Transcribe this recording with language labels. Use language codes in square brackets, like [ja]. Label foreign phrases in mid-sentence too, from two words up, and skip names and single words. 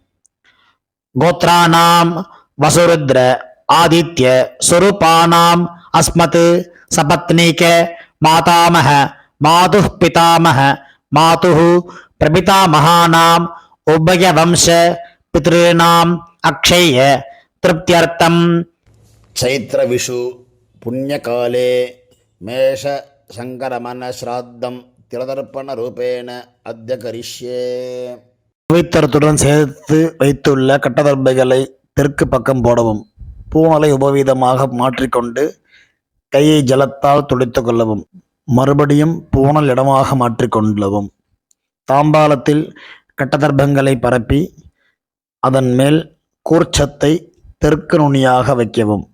[sa] गोत्राणां वसुरुद्र आदित्य स्वरूपाणां अस्मत् सपत्नीक मातामह मातुः पितामह मातुः प्रपितामहानां उभयवंश पितृणां अक्षय तृप्त्यर्थं. चैत्र विषु पुण्यकाले मेष शंकरमन श्राद्धं तिलतर्पण रूपेण अद्य करिष्ये. [ta] பவித்திரத்துடன் சேர்த்து வைத்துள்ள கட்டதர்பைகளை தெற்கு பக்கம் போடவும். பூனலை உபவீதமாக மாற்றிக்கொண்டு கையை ஜலத்தால் துடைத்து கொள்ளவும். மறுபடியும் பூனல் இடமாக மாற்றிக்கொள்ளவும். தாம்பாலத்தில் கட்டதர்பங்களை பரப்பி அதன் மேல் கூர்ச்சத்தை தெற்கு நுனியாக வைக்கவும்.